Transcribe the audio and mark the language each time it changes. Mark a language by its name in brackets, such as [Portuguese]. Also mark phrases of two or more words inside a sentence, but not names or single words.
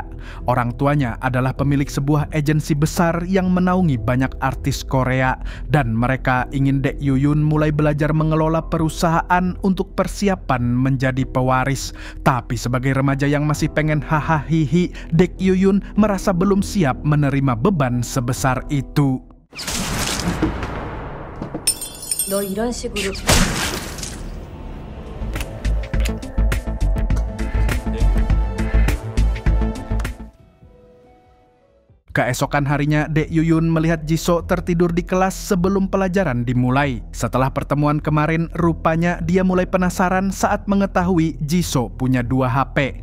[Indonesian] Orang tuanya adalah pemilik sebuah agensi besar yang menaungi banyak artis Korea. Dan mereka ingin Dek Yuyun mulai belajar mengelola perusahaan untuk persiapan menjadi pewaris. Tapi sebagai remaja yang masih pengen hahaha, Dek Yuyun merasa belum siap menerima beban sebesar itu. [Korean] 너 이런 식으로 [Indonesian] Keesokan harinya, Dek Yuyun melihat Jisoo tertidur di kelas sebelum pelajaran dimulai. Setelah pertemuan kemarin, rupanya dia mulai penasaran saat mengetahui Jisoo punya 2 HP.